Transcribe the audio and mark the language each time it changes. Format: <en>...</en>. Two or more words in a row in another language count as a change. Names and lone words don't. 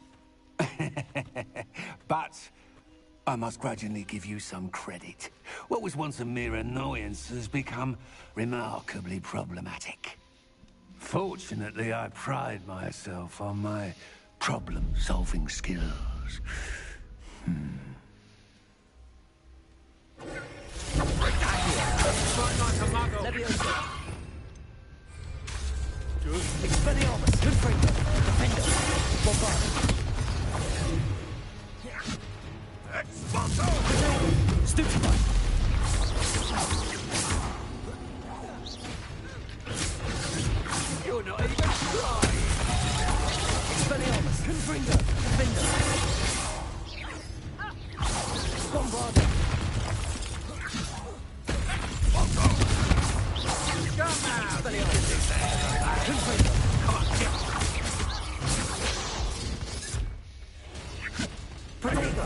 <en>But I must grudgingly give you some credit. What was once a mere annoyance has become remarkably problematic. Fortunately, I pride myself on my problem-solving skills. Expelliarmus. Confringo. Defender. Bombard. Expulso! Stupefy. You're not even trying. Expelliarmus. Confringo. Defender. Bombarder. Come now. Expelliarmus. Confringo. Come on, get. Protego.</en>